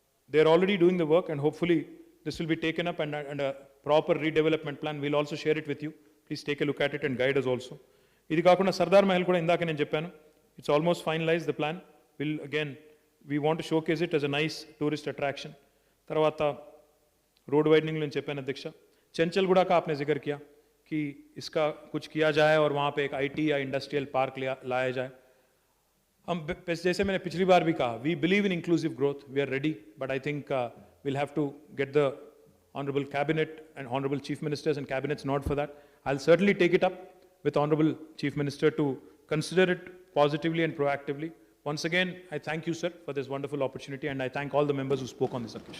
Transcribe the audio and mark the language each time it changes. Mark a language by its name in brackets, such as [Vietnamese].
[English] They are already doing the work and hopefully this will be taken up and proper redevelopment plan will also share it with you. Please take a look at it and guide us also. [Telugu] ఇది కాకుండా సర్దార్ మహల్ కూడా ఇందాక నేను చెప్పాను, [English] It's almost finalize the plan. Will again we want to showcase it as a nice tourist attraction. [Telugu] తర్వాత [Hindi] road widening में [Telugu] చెప్పాను [Hindi] अध्यक्ष. चंचलगुड़ा का आपने जिक्र किया कि इसका कुछ किया जाए और वहाँ पे एक आईटी या इंडस्ट्रियल पार्क लाया जाए. हम जैसे मैंने पिछली बार भी कहा, [English] We believe in inclusive growth, we are ready, but I think we'll have to get the honorable cabinet and honorable chief ministers and cabinets nod for that. I'll certainly take it up with honorable chief minister to consider it positively and proactively. Once again, I thank you, sir, for this wonderful opportunity, and I thank all the members who spoke on this occasion.